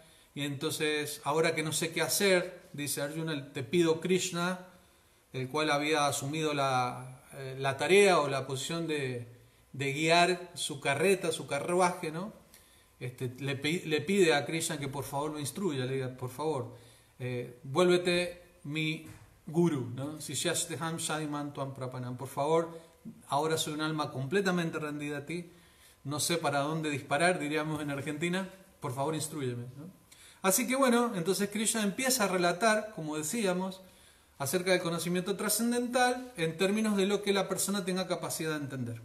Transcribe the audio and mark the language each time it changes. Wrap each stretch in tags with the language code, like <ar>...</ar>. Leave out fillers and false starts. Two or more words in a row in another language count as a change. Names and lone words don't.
<es>Y entonces, ahora que no sé qué hacer, dice Arjuna, te pido Krishna, el cual había asumido la tarea o la posición de guiar su carreta, su carruaje, ¿no? Le pide a Krishna que por favor lo instruya, le diga, por favor, vuélvete mi guru, ¿no?</es> <sa>Sishyasteham shadiman tuam prapanam.</sa> <es>Por favor, ahora soy un alma completamente rendida a ti, no sé para dónde disparar, diríamos en Argentina, por favor instrúyeme, ¿no? Así que bueno, entonces Krishna empieza a relatar, como decíamos, acerca del conocimiento trascendental en términos de lo que la persona tenga capacidad de entender.</es>